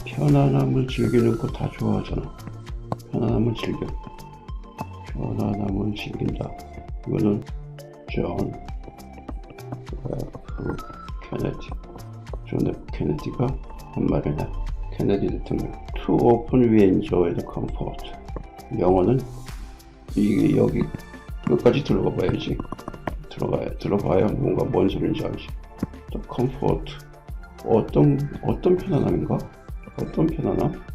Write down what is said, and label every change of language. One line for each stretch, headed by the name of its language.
Korean: 편안함을 즐기는 거 다 좋아하잖아. 편안함을 즐겨. 편안함을 즐긴다. 이거는 존 F 케네디. 존 F 케네디가 한 말이네. 케네디 대통령.
English: Too often we enjoy the comfort.
Korean: 영어는 이게 여기 끝까지 들어가 봐야지. 들어봐야 뭔가 뭔 소리인지 알지. 또 comfort. 어떤 편안함인가? 어떤 편안함?